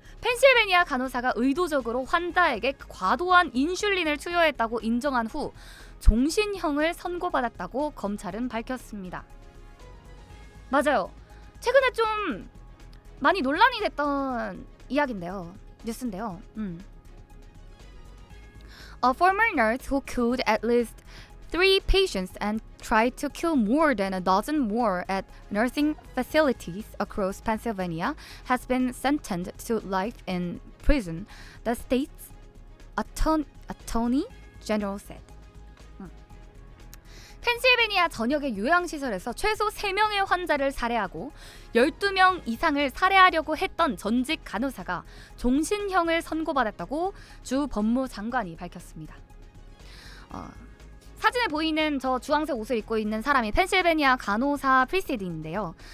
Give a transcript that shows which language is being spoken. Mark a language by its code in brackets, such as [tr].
[ko] 펜실베니아 간호사가 의도적으로 환자에게 과도한 인슐린을 투여했다고 인정한 후 종신형을 선고받았다고 검찰은 밝혔습니다. 맞아요. 최근에 좀 많이 논란이 됐던 이야기인데요. 뉴스인데요. [en] A former nurse who killed at least 3 patients and tried to kill more than a dozen more at nursing facilities across Pennsylvania has been sentenced to life in prison, the state's attorney general said. [ko] 펜실베니아 전역의 요양시설에서 최소 3명의 환자를 살해하고 12명 이상을 살해하려고 했던 전직 간호사가 종신형을 선고받았다고 주 법무장관이 밝혔습니다. 사진에 보이는 저 주황색 옷을 입고 있는 사람이 펜실베니아 간호사 프리시디인데요.